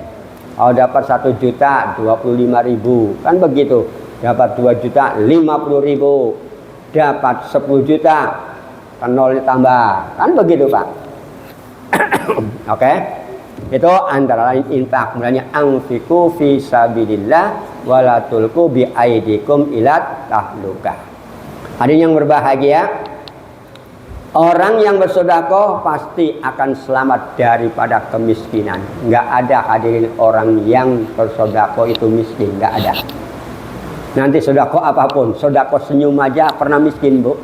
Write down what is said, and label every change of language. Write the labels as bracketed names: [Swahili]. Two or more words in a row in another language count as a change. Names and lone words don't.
[Indonesian] Kalau dapat 1 juta 25.000, kan begitu. Dapat 2 juta 50.000, dapat 10 juta kan 0 ditambah, kan begitu Pak. [Arabic] Oke. [Indonesian] Itu antara lain infak, mulanya [Arabic] أنفقوا في سبيل الله ولا تلقوا بأيديكم إلى التهلكة. [Indonesian] Hadirin yang berbahagia, orang yang bersedekah pasti akan selamat daripada kemiskinan. Enggak ada hadirin orang yang bersedekah itu miskin, enggak ada. Nanti sedekah apapun, sedekah senyum aja pernah miskin, Bu.